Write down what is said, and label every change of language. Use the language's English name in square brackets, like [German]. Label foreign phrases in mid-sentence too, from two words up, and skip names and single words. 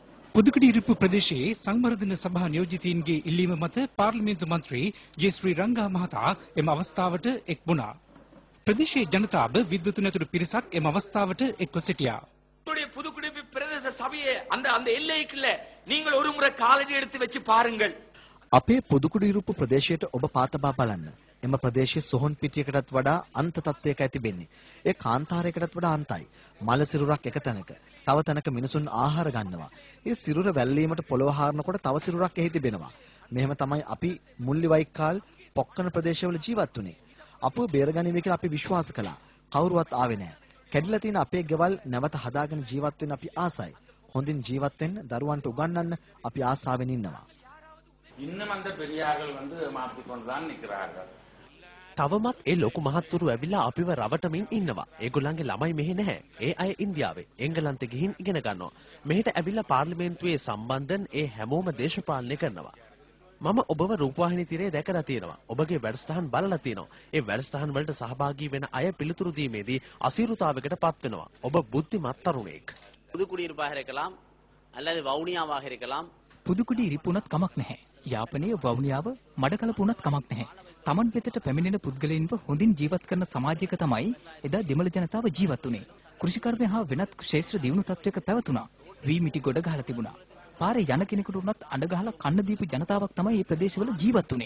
[Sinhala] පුදුකුඩිරිප්පු ප්‍රදේශයේ සංවර්ධන සභා නියෝජිතයින්ගේ ඉල්ලීම මත පාර්ලිමේන්තු මන්ත්‍රී ජේ.ශ්‍රී රංගා මහතා එම අවස්ථාවට එක් වුණා. ප්‍රදේශයේ ජනතාව විද්‍යුත් නැතුණු පිරිසක් එම අවස්ථාවට එක්ව සිටියා. [Tamil] புதுக்குடியிருப்பு பிரதேச சபையை அந்த எல்லைக்குள்ள நீங்கள் ஒரு முறை காலடி எடுத்து வச்சு பாருங்கள். [Sinhala] අපේ පුදුකුඩිරුප්පු ප්‍රදේශයට ඔබ පාතබා බලන්න. එම ප්‍රදේශයේ සොහොන් පිටියකටත් වඩා අන්ත තත්වයකයි තිබෙන්නේ. ඒ කාන්තාරයකටත් වඩා අන්තයි. මල සිරුරක් එක තැනක. තව තැනක මිනිසුන් ආහාර ගන්නවා. ඒ සිරුර වැල්ලීමට පොළව හාරනකොට තව සිරුරක් එහි තිබෙනවා. මෙහෙම තමයි අපි මුල්ලිවයිකාල් පොක්කන ප්‍රදේශවල ජීවත් වුනේ. අපව බේරගනිමි කියලා අපි විශ්වාස කළා. කවුරුවත් ආවේ නැහැ. කැඩිලා තියෙන අපේ ගෙවල් නැවත හදාගෙන ජීවත් වෙන්න අපි ආසයි. හොඳින් ජීවත් වෙන්න දරුවන්ට උගන්වන්න අපි ආසාවෙන් ඉන්නවා. [Tamil] இன்னும் அந்த பெரியார்கள் மாற்றிக்கொண்டு தான் நிற்கிறார்கள். [Sinhala] තවමත් ඒ ලොකු මහත්තුරු ඇවිල්ලා අපිව රවටමින් ඉන්නවා. ඒගොල්ලන්ගේ ළමයි මෙහෙ නැහැ. ඒ අය ඉන්දියාවේ එංගලන්තෙ ගිහින් ඉගෙන ගන්නවා. මෙහෙට ඇවිල්ලා පාර්ලිමේන්තුවේ සම්බන්ධන් ඒ හැමෝම දේශපාලනය කරනවා. මම ඔබව රූපවාහිනී තිරේ දැකලා තියෙනවා. ඔබගේ වැඩසටහන් බලලා තියෙනවා. ඒ වැඩසටහන් වලට සහභාගී වෙන අය පිළිතුරු දීමේදී අසීරුතාවයකට පත් වෙනවා. ඔබ බුද්ධිමත් තරුණයෙක්. [Tamil] புதுக்குடியிருப்பாக இருக்கலாம் அல்லது வவுனியாவாக இருக்கலாம். [Sinhala] පුදුකුඩිරිප්පු උනත් කමක් නැහැ. යාපනයේ වවුනියාව මඩකලපු උනත් කමක් නැහැ. Taman වෙතට පැමිණෙන පුද්ගලයන්ව හොඳින් ජීවත් කරන සමාජයක තමයි එදා දෙමළ ජනතාව ජීවත් වුනේ. කෘෂිකර්මය හා වෙනත් ක්ෂේත්‍ර දියුණු තත්වයක පැවතුණා. වී මිටි ගොඩ ගහලා තිබුණා. පාරේ යන කෙනෙකුට උනත් අඬ ගහලා කන්න දීපු ජනතාවක් තමයි මේ ප්‍රදේශවල ජීවත් වුනේ.